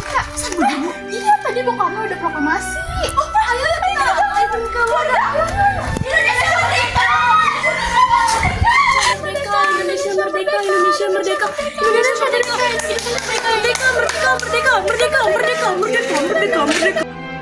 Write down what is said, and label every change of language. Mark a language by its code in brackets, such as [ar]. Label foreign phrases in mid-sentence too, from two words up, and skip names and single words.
[id] Iya, tadi Bung Karno udah proklamasi. Oh, ayo kita keluar. Indonesia merdeka! Indonesia merdeka, Indonesia merdeka, Indonesia merdeka, Indonesia merdeka, merdeka, merdeka, merdeka, merdeka, merdeka, merdeka, merdeka, merdeka.